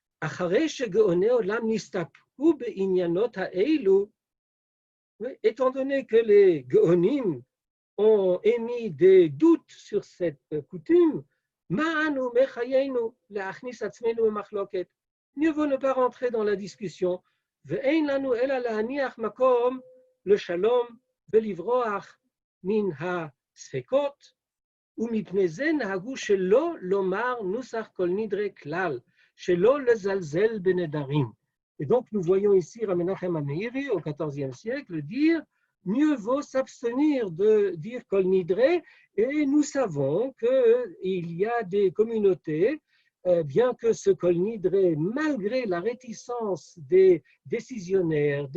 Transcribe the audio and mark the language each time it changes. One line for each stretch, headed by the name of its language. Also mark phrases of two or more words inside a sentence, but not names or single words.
French: étant donné que les Gaonim ont émis des doutes sur cette coutume, mieux vaut ne pas rentrer dans la discussion.
Hebrew: לשלום מן הספקות ומפני זה נהגו שלא לומר נוסח כל נדרי כלל, שלא לזלזל בנדרים.
French: Et donc, nous voyons ici Rabbi Menachem HaMeiri, au XIVe siècle, dire mieux vaut s'abstenir de dire Kol Nidre, et nous savons qu'il y a des communautés, bien que ce Kol Nidre, malgré la réticence des décisionnaires, des